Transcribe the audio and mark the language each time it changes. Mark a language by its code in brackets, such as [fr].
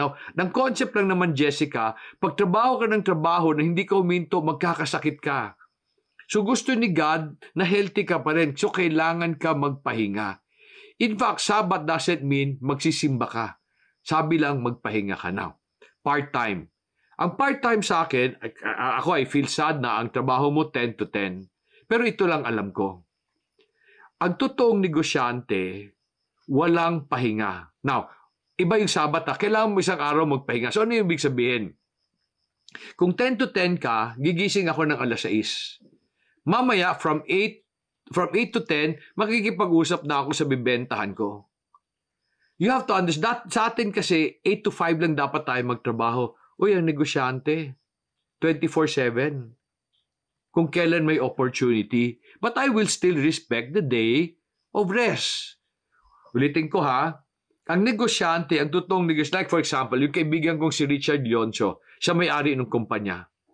[tl] Now, ng concept lang naman, Jessica, pag trabaho ka ng trabaho na hindi ka uminto, magkakasakit ka. So gusto ni God na healthy ka pa rin. So kailangan ka magpahinga. [en] In fact, Sabbath doesn't mean [tl] magsisimba ka. Sabi lang magpahinga ka now. Part-time. Ang part-time sa akin, ako [en] I feel sad [tl] na ang trabaho mo 10 to 10. Pero ito lang alam ko. Ang totoong negosyante, walang pahinga. Now, iba yung Sabbath kailangan mo isang araw magpahinga. So ano yung ibig sabihin? Kung 10 to 10 ka, gigising ako ng alas 6. Mamaya, from 8 to 10, makikipag-usap na ako sa bibentahan ko. [en] You have to understand, [tl] sa atin kasi, 8 to 5 lang dapat tayo magtrabaho. Uy, ang negosyante, 24/7. Kung kailan may opportunity. [en] But I will still respect the day of rest. [tl] Ulitin ko ha, ang negosyante, ang totoong negosyante, like for example, yung kaibigan kong si Richard Leoncio, siya may-ari ng kumpanya.